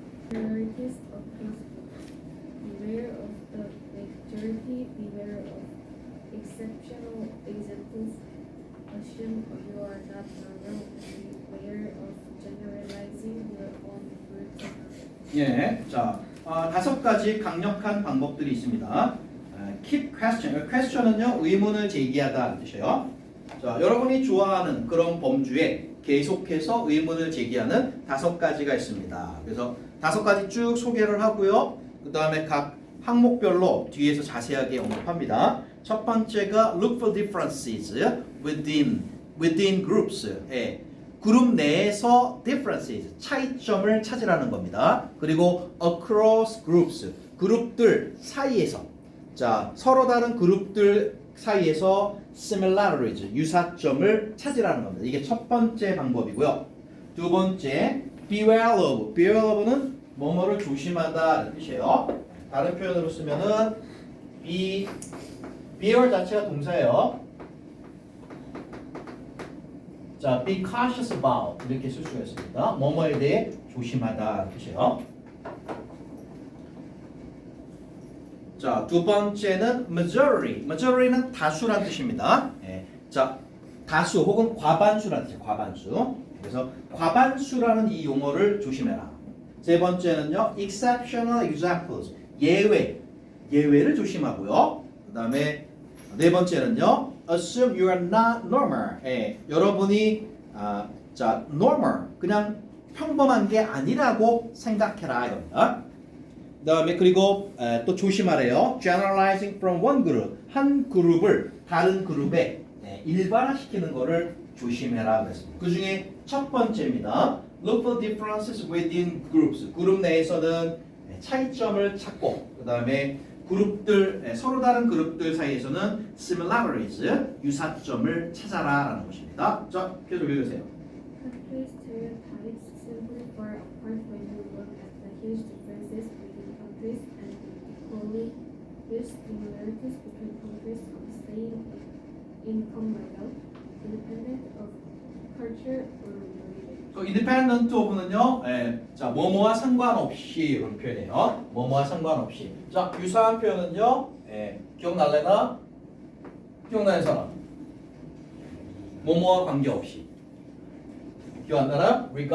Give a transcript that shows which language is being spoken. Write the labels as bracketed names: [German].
[English] Priorities of principle. Beware of the majority, beware of exceptional examples. Assume you are not normal and beware of generalizing your own routine. [Korean] 자, 5가지 강력한 방법들이 있습니다. [English] Keep question [Korean] 은요 의문을 제기하다는 뜻이에요. 자, 여러분이 좋아하는 그런 범주에 계속해서 의문을 제기하는 5가지가 있습니다. 그래서 5가지 쭉 소개를 하고요. 그 다음에 각 항목별로 뒤에서 자세하게 언급합니다. 첫 번째가 [English] look for differences within groups. [Korean] 그룹 내에서 differences, 차이점을 찾으라는 겁니다. 그리고 [English] across groups, [Korean] 그룹들 사이에서. 자, 서로 다른 그룹들 사이에서 similarities, 유사점을 찾으라는 겁니다. 이게 첫 번째 방법이고요. 두 번째, [English] beware of [Korean] 는 뭐뭐를 조심하다는 뜻이에요. 다른 표현으로 쓰면은 beware 자체가 동사예요. 자, [English] be cautious about [Korean] 이렇게 쓸 수가 있습니다. 뭐뭐에 대해 조심하다는 뜻이에요. 자, 두 번째는 majority는 다수란 뜻입니다. 자, 다수 혹은 과반수란 뜻이에요. 과반수. 그래서 과반수라는 이 용어를 조심해라. 세 번째는요, [English] exceptional examples, [Korean] 예외를 조심하고요. 그 다음에 네 번째는요, [English] assume you are not normal. [Korean] 여러분이 자, normal, 그냥 평범한 게 아니라고 생각해라 이겁니다. 그 다음에 그리고 또 조심하래요. [English] generalizing from one group, [Korean] 한 그룹을 다른 그룹에 일반화시키는 거를 조심해라 그랬습니다. 그 중에 첫 번째입니다. [English] look for differences within groups. [Korean] 그룹 내에서는 차이점을 찾고, 그 다음에 그룹들, 서로 다른 그룹들 사이에서는 similarities, 유사점을 찾아라라는 것입니다. 자, 계속 읽으세요. [English] Country stereotypes simply fall apart when you look at the huge differences between countries and equally huge similarities between countries of the same income level, independent of culture or religion. [Korean] independent of는요, 자, 뭐뭐와 상관없이 이런 표현이에요. 뭐뭐와 상관없이. 자, 유사한 표현은요, 기억날래나? 기억나는 사람? 뭐뭐와 관계없이. 기억 안 나나?